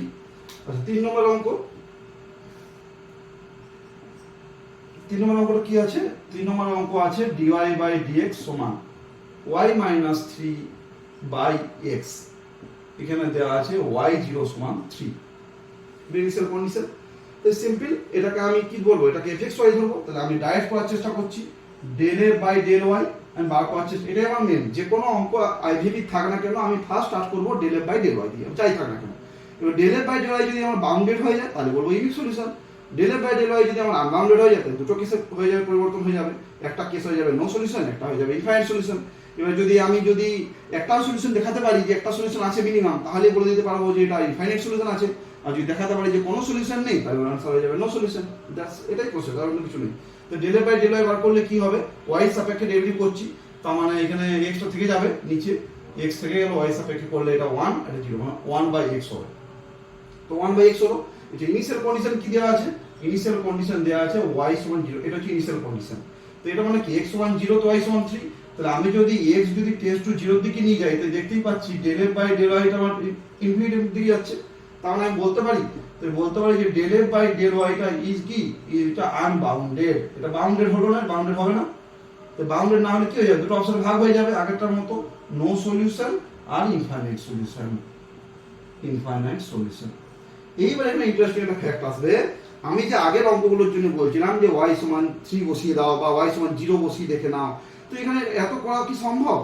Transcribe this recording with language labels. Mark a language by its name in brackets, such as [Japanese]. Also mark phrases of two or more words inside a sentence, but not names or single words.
[Bangla] আচ্ছা, 3 নম্বর অঙ্ক। 3 নম্বর অঙ্কটা কি আছে, 3 নম্বর অঙ্ক আছে dy বাই dx সমান y মাইনাস 3 বাই x। এখানে দেওয়া আছে y0 সমান 3, [English] initial condition. [Bangla] তো সিম্পল, এটাকে আমি কি বলবো, এটাকে fxy ধরবো। তাহলে আমি ডাইরেক্ট করার চেষ্টা করছি, del f বাই del y আমি বার করার চেষ্টা, এটাই আমার মেন। যে কোনো অঙ্ক আইভিবি থাক না কেন, আমি [English] first start [Bangla] করবো del f বাই del y দিয়ে, যাই থাক না কেন। এবার del f বাই del y যদি আমার বাউন্ডেড হয়ে যায়, তাহলে বলবো [English] unique solution. [Bangla] del f বাই del y যদি আমার আনবাউন্ডেড হয়ে যায়, তাহলে দুটো কেসে [English] হয়ে যাবে, [Bangla] পরিবর্তন হয়ে যাবে। একটা কেস হয়ে যাবে [English] no solution, [Bangla] একটা হয়ে যাবে [English] infinite solution. [Bangla] এবার যদি আমি একটা সলিউশন দেখাতে পারি যে একটা সলিউশন আছে মিনিমাম, তাহলে বলে দিতে পারবো যে এটা [English] infinite solution [Bangla] আছে। আর যদি দেখাতে পারি যে কোনো সলিউশন নেই, তাহলে আনসার হয়ে যাবে [English] no solution. [Bangla] দ্যাটস, এটাই প্রসেস, আর অন্য কিছু নেই। তো del f বাই del y বার করলে কি হবে, y সাপেক্ষে ডেরিভেটিভ করছি, তার মানে এখানে x টা থেকে যাবে নিচে, x থেকে গেল, y সাপেক্ষে করলে এটা 1 আর এটা 0, মানে 1/x হবে। তো 1/x হলো। এই যে [English] initial condition [Bangla] কি দেওয়া আছে, [English] initial condition [Bangla] দেওয়া আছে y সমান 0, এটা হচ্ছে [English] initial condition. [Bangla] তো এটা মানে কি, x সমান 0 তো y সমান 3। তাহলে আমি যদি x যদি [English] tends to [Bangla] 0 এর দিকে নিয়ে যাই, তাহলে দেখতেই পাচ্ছি del f বাই del y এটা আমার ইনফিনিটির দিকে যাচ্ছে। তার মানে আমি বলতে পারি যে del f বাই del y টা ইজ কি, এটা আনবাউন্ডেড। এটা বাউন্ডেড হলো না, বাউন্ডেড হবে না। তো বাউন্ডেড না হলে কি হয়ে যাবে, দুটো অপশন ভাগ হয়ে যাবে আগেরটার মতো, [English] no solution [Bangla] আর [English] infinite solution, infinite solution. [Bangla] এইবার এখানে ইন্টারেস্টিং একটা ফ্যাক্ট আসবে। আমি যে আগের অঙ্কগুলোর জন্য বলছিলাম যে y সমান 3 বসিয়ে দাও বা y সমান 0 বসিয়ে দেখে নাও, তো এখানে এত করা কি সম্ভব?